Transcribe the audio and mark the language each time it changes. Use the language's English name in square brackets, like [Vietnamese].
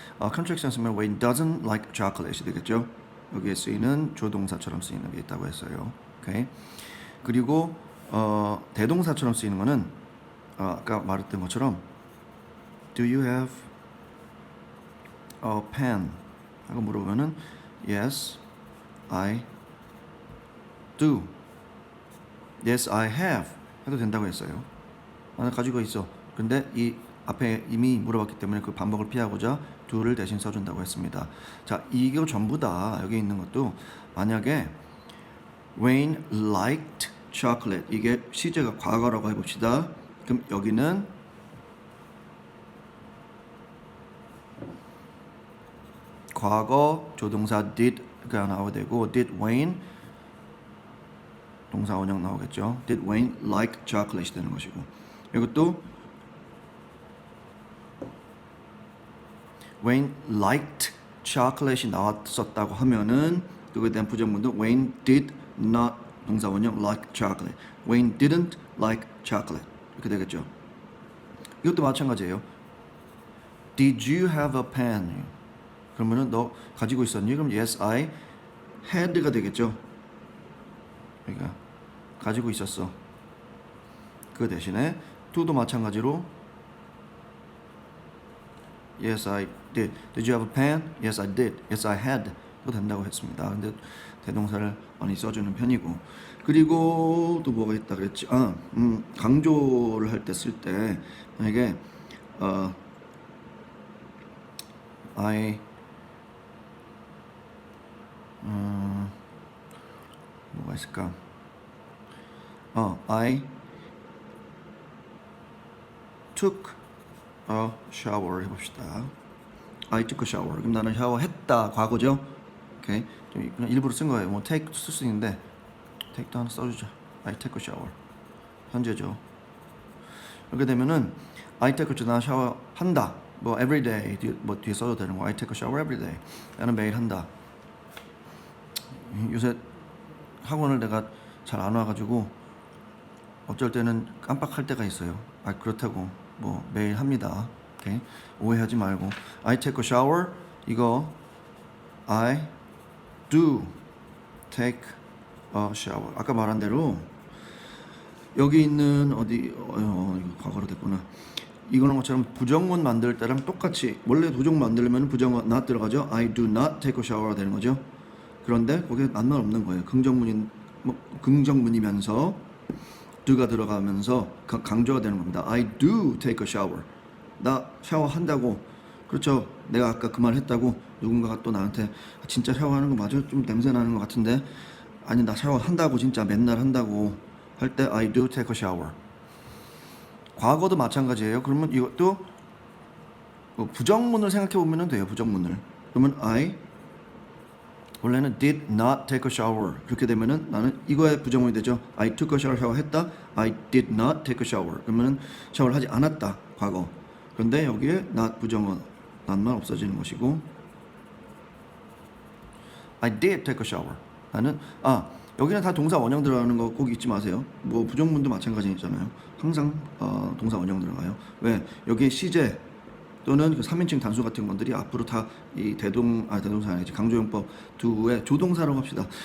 [Korean] 컨트랙션 쓰면 [English] Wayne doesn't like chocolate [Korean] 이 되겠죠. 여기에 쓰이는 조동사처럼 쓰이는 게 있다고 했어요. 오케이. 그리고 대동사처럼 쓰이는 거는 아까 말했던 것처럼 [English] Do you have a pen? [Korean] 하고 물어보면은 [English] Yes, I do. Yes, I have. [Korean] 해도 된다고 했어요. 나는 가지고 있어. 근데 이 앞에 이미 물어봤기 때문에 그 반복을 피하고자 do를 대신 써준다고 했습니다. 자, 이거 전부 다 여기 있는 것도 만약에 [English] Wayne liked chocolate. [Korean] 이게 시제가 과거라고 해봅시다. 그럼 여기는 과거 조동사 did가 나오게 되고 did Wayne 동사 원형 나오겠죠. [English] Did Wayne like chocolate 되는 것이고 이것도 Wayne liked chocolate이 나왔었다고 하면은 그거에 대한 부정문도 Wayne did not 동사 원형 like chocolate. Wayne didn't like chocolate. [Korean] 이렇게 되겠죠. 이것도 마찬가지예요. [English] Did you have a pen? [Korean] 그러면은 너 가지고 있었니? 그럼 [English] yes, I had [Korean] 가 되겠죠. 그러니까 가지고 있었어. 그 대신에 to도 마찬가지로 [English] Yes, I did. Did you have a pen? Yes, I did. Yes, I had. [Korean] 또 된다고 했습니다. 근데 대동사를 많이 써주는 편이고. 그리고 또 뭐가 있다 그랬지? 강조를 할 때 쓸 때 만약에 I 뭐가 있을까? [English] I took a shower 해봅시다. I took a shower. [Korean] 그럼 나는 샤워했다. 과거죠. 오케이. 좀 그냥 일부러 쓴 거예요. 뭐 take 쓸 수 있는데 take도 하나 써주자. [English] I take a shower. 현재죠. [Korean] 이렇게 되면은 [English] I take a shower. [Korean] 나 샤워한다. 뭐 [English] every day [Korean] 뭐 뒤에 써도 되는 거. [English] I take a shower every day. [Korean] 나는 매일 한다. 요새 학원을 내가 잘 안 와가지고 어쩔 때는 깜빡할 때가 있어요. 아 그렇다고 뭐 매일 합니다. 오케이? 오해하지 말고 [English] I take a shower 이거 I do take a shower. [Korean] 아까 말한 대로 여기 있는 어디 이거 과거로 됐구나. 이거는 것처럼 부정문 만들 때랑 똑같이 원래 부정문 만들려면 부정문 not 들어가죠. [English] I do not take a shower가 되는 거죠. [Korean] 그런데 거기에 낱말 없는 거예요. 긍정문이면서 do가 들어가면서 강조가 되는 겁니다. [English] I do take a shower. [Korean] 나 샤워한다고. 그렇죠. 내가 아까 그 말 했다고 누군가가 또 나한테 진짜 샤워하는 거 맞아? 좀 냄새 나는 것 같은데 아니 나 샤워한다고 진짜 맨날 한다고 할 때 [English] I do take a shower. [Korean] 과거도 마찬가지예요. 그러면 이것도 부정문을 생각해 보면 돼요. 부정문을. 그러면 [English] I 원래는 did not take a shower. [Korean] 그렇게 되면은 나는 이거의 부정문이 되죠. [English] I took a shower. [Korean] 샤워했다. [English] I did not take a shower. [Korean] 그러면은 샤워를 하지 않았다. 과거. 그런데 여기에 not 부정어 not만 없어지는 것이고 [English] I did take a shower. [Korean] 나는 여기는 다 동사 원형 들어가는 거 꼭 잊지 마세요. 뭐 부정문도 마찬가지잖아요. 항상 동사 원형 들어가요. 왜? 여기에 시제 또는 그 3인칭 단수 같은 것들이 앞으로 다 이 대동사 아니지 강조용법 두의 조동사라고 합시다.